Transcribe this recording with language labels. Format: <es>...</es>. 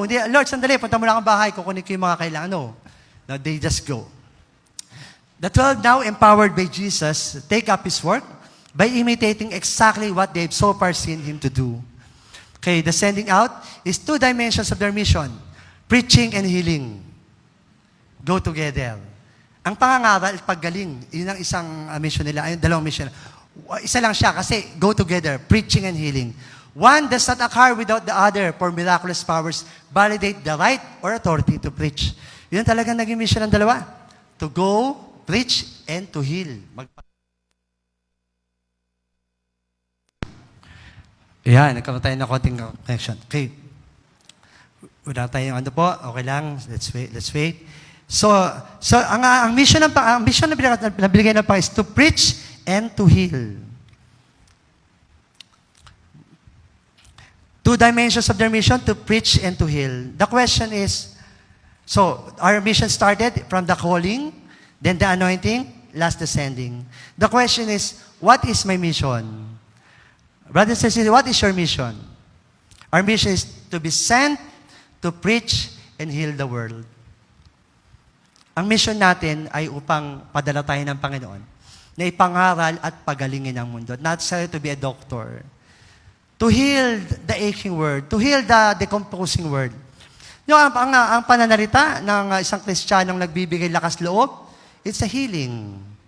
<tl>Lord, sandali, punta mo lang ang bahay, kukunin ko yung mga kailangan.</tl> <en>No, they just go. The 12 now, empowered by Jesus, take up His work by imitating exactly what they've so far seen Him to do. Okay, the sending out is 2 dimensions of their mission. Preaching and healing. Go together.</en> <tl>Ang pangangaral at paggaling, yun ang isang mission nila, ay dalawang mission. Isa lang siya kasi</tl> <en>go together, preaching and healing. One does not occur without the other, for miraculous powers validate the right or authority to preach.</en> <tl>Yun talagang naging mission ng dalawa.</tl> <en>To go, preach, and to heal.</en> <tl>Yan, nagkaroon tayo ng konting connection. Okay. Wala tayong ano po, okay lang,</tl> <en>let's wait. So</en> <tl>ang mission na binigay ng Panginoon</tl> <en>is to preach and to heal. 2 dimensions of their mission, to preach and to heal. The question is, so our mission started from the calling, then the anointing, last the sending. The question is, what is my mission? Brothers and sisters, what is your mission? Our mission is to be sent, to preach, and heal the world.</en> <tl>Ang mission natin ay upang padala tayo ng Panginoon na ipangaral at pagalingin ang mundo.</tl> <en>Not necessarily to be a doctor. To heal the aching world. To heal the decomposing world.</en> <tl>Yung ang pananalita ng isang Kristiyanong nagbibigay lakas loob,</tl> <en>it's a healing.</en>